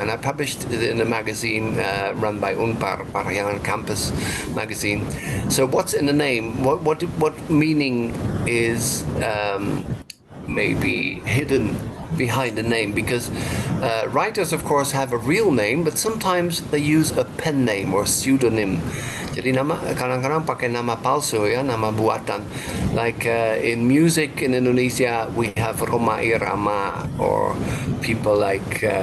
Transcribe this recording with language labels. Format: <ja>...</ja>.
<en>And I published it in a magazine run by Unpar, Parayangan Campus magazine. So what's in a name? What meaning is maybe hidden behind the name? Because writers, of course, have a real name, but sometimes they use a pen name or pseudonym.</en> <id>Jadi kadang-kadang pakai nama palsu, ya, nama buatan.</id> <en>Like in music in Indonesia, we have Rhoma Irama, or people like</en>